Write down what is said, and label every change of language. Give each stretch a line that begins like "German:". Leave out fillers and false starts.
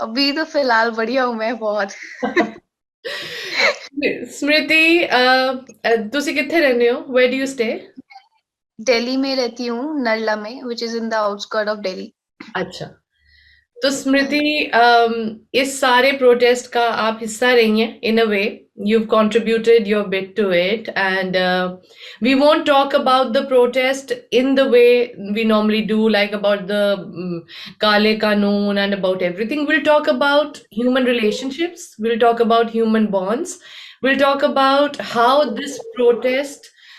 Hindi: अभी तो फिलहाल बढ़िया हूँ मैं बहुत।
Punjabi: स्मृति ਤੁਸੀਂ ਕਿੱਥੇ ਰਹਿੰਦੇ ਹੋ?
English: Where do you stay?
Hindi: Delhi में रहती हूँ, नरला में,
English: which is in the outskirt of Delhi.
Hindi: अच्छा तो स्मृति इस सारे प्रोटेस्ट का आप हिस्सा रही हैं
English: in a way you've contributed your bit to it and we won't talk about the protest in the way we normally do like about the kale kanoon and about everything we'll talk about human relationships we'll talk about human bonds we'll talk about how this protest